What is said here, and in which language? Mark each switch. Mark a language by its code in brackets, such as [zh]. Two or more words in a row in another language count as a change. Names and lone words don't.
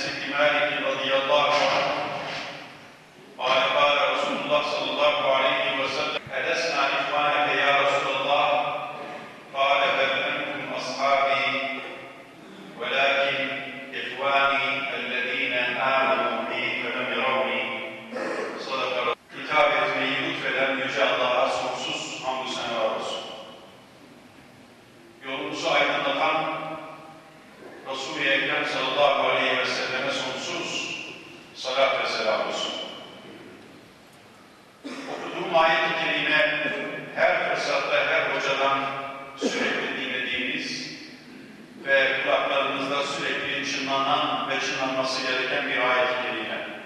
[ar] بن مالك رضي الله عنه قال قال رسول الله صلى الله عليه وسلم ألسنا إخوانك يا رسول الله قال بل أنتم أصحابي ولكن إخواني الذين آمنوا بي فلم يروني صدق رسول [tr] hitap etmeyi lütfeden Yüce Allah'a sonsuz hamdü senalar olsun. Yolumuzu aydınlatan Resul-i Ekrem sallallahu aleyhi ve selleme sonsuz salat ve selam olsun. Okuduğum ayet-i kerime her fırsatta her hocadan sürekli dinlediğimiz ve kulaklarımızda sürekli çınlanan ve çınlanması gereken bir ayet-i kerime.